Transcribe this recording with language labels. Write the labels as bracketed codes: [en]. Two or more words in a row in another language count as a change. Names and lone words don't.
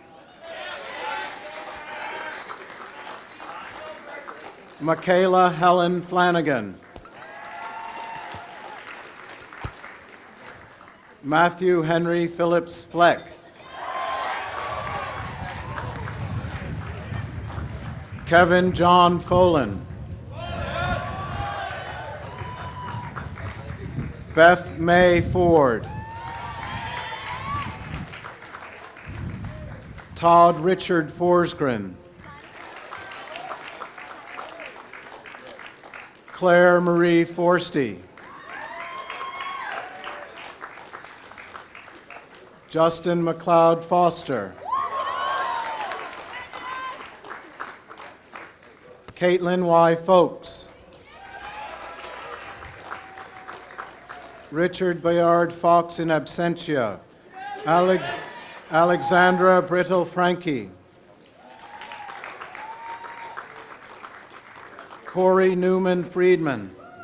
[en] Michaela Helen Flanagan. Matthew Henry Phillips Fleck. Kevin John Folan. Beth May Ford. Todd Richard Forsgren. Claire Marie Forsty. Justin McLeod Foster. Caitlin Y. Folks. Richard Bayard Fox [la] in absentia. [en] Alexandra Brittle Frankie. Corey Newman Friedman.